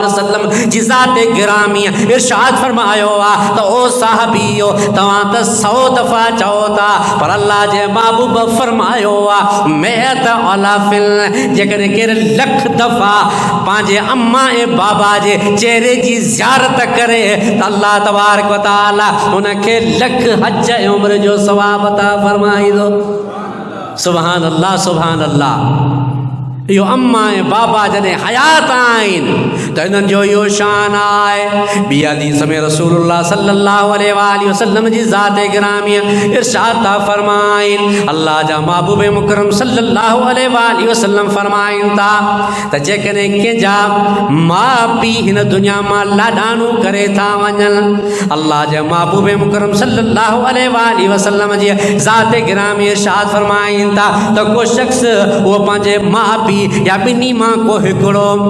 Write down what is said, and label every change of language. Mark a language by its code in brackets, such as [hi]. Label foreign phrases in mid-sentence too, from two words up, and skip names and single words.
[sd] वसल्लम जी ज़ात गिरामी इरशाद फरमायो आहे त ओ साहबीओ तव्हां त 100 दफ़ा चओ था पर अल्लाह जे महबूब फरमायो आहे मेत अलाफिल जेकॾहिं केर 1,00,000 दफ़ा पंहिंजे अम्मा ऐं बाबा जे चेहरे जी ज़ियारत करे त [ar] الله تبارك وتعالى [sd] उनखे 1,00,000 हज ऐं उम्र जो सवाब अता फरमाईंदो। [ar] سبحان الله سبحان الله. [sd] इहो अम्मा ऐं बाबा जॾहिं हयात आहिनि त इन्हनि जो इहो शान आहे। ॿी हदीस में [ar] رسول الله صلى الله عليه وسلم [sd] जी ज़ात गिरामी इरशाद था फरमाइनि अल्लाह जा महबूब मुकरम [ar] صلى الله عليه وسلم [sd] फरमाइनि था त जेकॾहिं कंहिंजा माउ पीउ हिन दुनिया मां लाॾाणो करे था वञनि अल्लाह जा महबूब मुकरम [ar] صلى الله عليه وسلم [sd] जी ज़ात गिरामी इरशाद फरमाइनि था त को शख़्स उहो पंहिंजे माउ पीउ या ॿिन्ही मां को हिकिड़ो